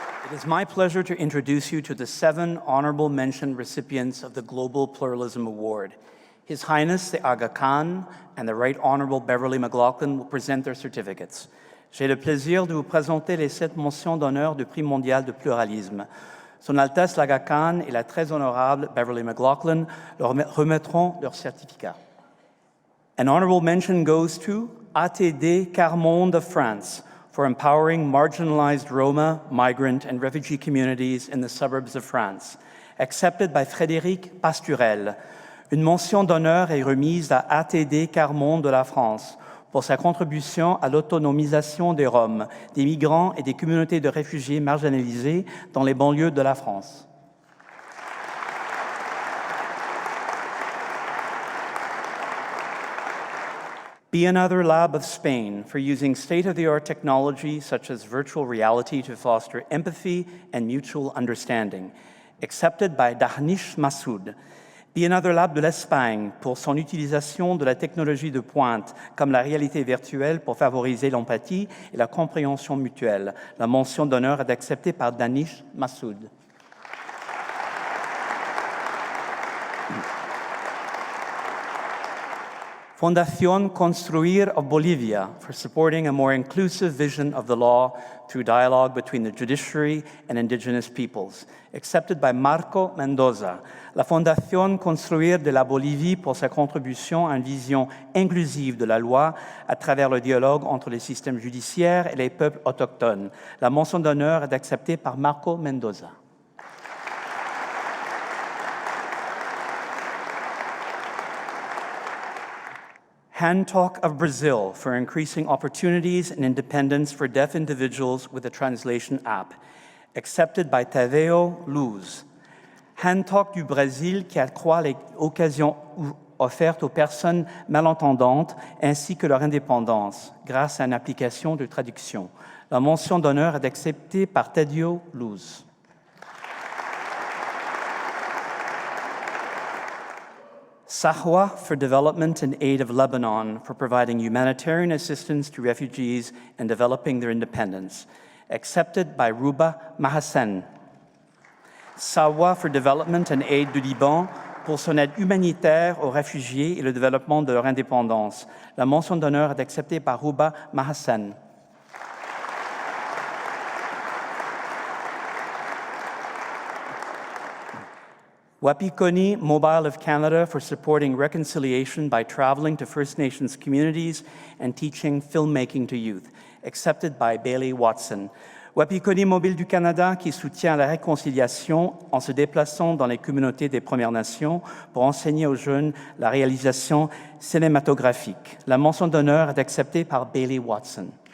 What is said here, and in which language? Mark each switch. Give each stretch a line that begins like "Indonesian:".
English: It is my pleasure to introduce you to the 7 honorable mention recipients of the Global Pluralism Award. His Highness the Aga Khan and the Right Honorable Beverly McLaughlin will present their certificates.
French: J'ai le plaisir de vous présenter les 7 mentions d'honneur du Prix mondial de pluralisme. Son Altesse l'Aga Khan et la très honorable Beverly McLaughlin leur remettront leur certificat.
English: An honorable mention goes to ATD Carmonde of France for empowering marginalized Roma, migrant, and refugee communities in the suburbs of France. Accepted by Frédéric Pasturel.
French: Une mention d'honneur est remise à ATD Carmonde de la France pour sa contribution à l'autonomisation des Roms, des migrants et des communautés de réfugiés marginalisés dans les banlieues de la France.
English: Be Another Lab of Spain for using state-of-the-art technology such as virtual reality to foster empathy and mutual understanding. Accepted by Dahnish Massoud.
French: Be Another Lab de l'Espagne pour son utilisation de la technologie de pointe comme la réalité virtuelle pour favoriser l'empathie et la compréhension mutuelle. La mention d'honneur est acceptée par Dahnish Massoud.
English: Fundación Construir of Bolivia for supporting a more inclusive vision of the law through dialogue between the judiciary and indigenous peoples. Accepted by Marco Mendoza.
French: La Fundación Construir de la Bolivie pour sa contribution à une vision inclusive de la loi à travers le dialogue entre les systèmes judiciaires et les peuples autochtones. La mention d'honneur est acceptée par Marco Mendoza.
English: Hand Talk of Brazil for increasing opportunities and independence for deaf individuals with a translation app, accepted by Tadeo Luz.
French: Hand Talk du Brésil qui accroît les occasions offertes aux personnes malentendantes ainsi que leur indépendance grâce à une application de traduction. La mention d'honneur est acceptée par Tadeo Luz.
English: Sahwa for Development and Aid of Lebanon for providing humanitarian assistance to refugees and developing their independence, accepted by Ruba Mahassen.
French: Sahwa for Development and Aid du Liban pour son aide humanitaire aux réfugiés et le développement de leur indépendance. La mention d'honneur est acceptée par Ruba Mahassen.
English: Wapikoni Mobile of Canada for supporting reconciliation by traveling to First Nations communities and teaching filmmaking to youth, accepted by Bailey Watson.
French: Wapikoni Mobile du Canada qui soutient la réconciliation en se déplaçant dans les communautés des Premières Nations pour enseigner aux jeunes la réalisation cinématographique. La mention d'honneur est acceptée par Bailey Watson.